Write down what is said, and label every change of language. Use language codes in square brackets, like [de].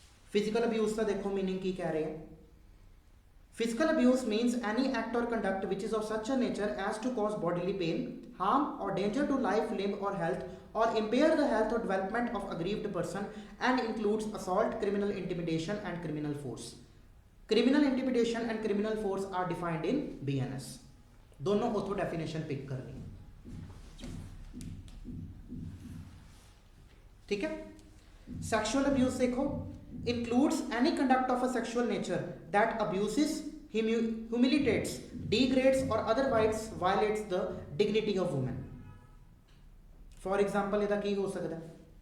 [pa] Physical abuse ਦਾ ਦੇਖੋ meaning ਕੀ ਕਹਿ ਰਹੇ ਹੈ. [en] Physical abuse means any act or conduct which is of such a nature as to cause bodily pain, harm or danger to life, limb or health, or impair the health or development of aggrieved person, and includes assault, criminal intimidation and criminal force. Criminal intimidation and criminal force are defined in BNS. [hi] दोनों उतो definition pick करनी है, ठीक है. Sexual abuse देखो, [en] includes any conduct of a sexual nature that abuses, humiliates, degrades or otherwise violates the dignity of women. For example, [pa] ਇਹਦਾ ਕੀ ਹੋ ਸਕਦਾ ਹੈ?